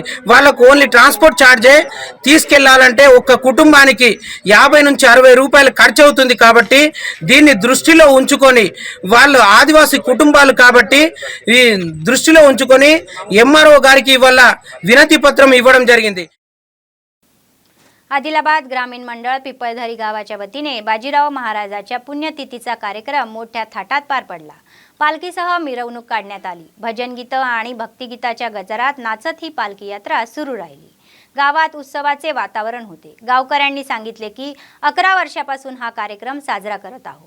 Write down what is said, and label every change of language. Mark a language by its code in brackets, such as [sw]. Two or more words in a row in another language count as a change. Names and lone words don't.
[te] వాళ్ళకు [en] only transport charge [te] తీసుకెళ్లాలంటే ఒక్క కుటుంబానికి 50 నుంచి 60 రూపాయలు ఖర్చు అవుతుంది. కాబట్టి దీన్ని దృష్టిలో ఉంచుకొని వాళ్ళు ఆదివాసీ కుటుంబాలు కాబట్టి ఈ దృష్టిలో ఉంచుకొని ఎంఆర్ఓ గారికి వల్ల వినతి పత్రం ఇవ్వడం జరిగింది. [mr] आदिलाबाद ग्रामीण मंडळ पिपळधरी गावाच्या वतीने बाजीराव महाराजाच्या पुण्यतिथीचा कार्यक्रम मोठ्या थाटात पार पडला. पालखीसह मिरवणूक काढण्यात आली. भजन गीतं आणि भक्तिगीताच्या गजरात नाचत ही पालखी यात्रा सुरू राहिली. गावात उत्सवाचे वातावरण होते. गावकऱ्यांनी सांगितले की 11 वर्षापासून हा कार्यक्रम साजरा करत आहोत.